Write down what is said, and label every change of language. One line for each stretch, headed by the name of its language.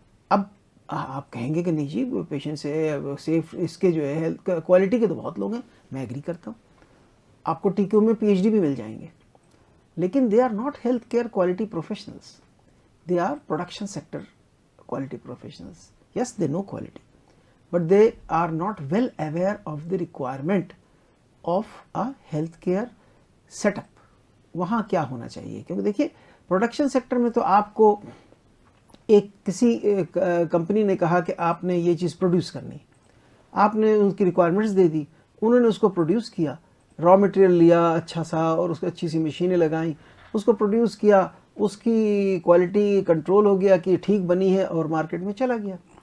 Urdu: اب آپ کہیں گے کہ نہیں جی، پیشنٹ سیف اس کے جو ہے ہیلتھ کوالٹی کے تو بہت لوگ ہیں. میں ایگری کرتا ہوں، آپ کو ٹی کیو میں پی ایچ ڈی بھی مل جائیں گے، لیکن
English: They are not health care quality professionals. They are production sector quality professionals. Yes, they know quality, but they are not well aware of the requirement of a healthcare setup.
Urdu: وہاں کیا ہونا چاہیے؟ کیونکہ دیکھیے، پروڈکشن سیکٹر میں تو آپ کو کسی کمپنی نے کہا کہ آپ نے یہ چیز پروڈیوس کرنی، آپ نے ان کی ریکوائرمنٹس دے دی, انہوں نے اس کو پروڈیوس کیا, را مٹیریل لیا اچھا سا اور اس کو اچھی سی مشینیں لگائیں, اس کو پروڈیوس کیا, اس کی کوالٹی کنٹرول ہو گیا کہ یہ ٹھیک بنی ہے اور مارکیٹ میں چلا گیا.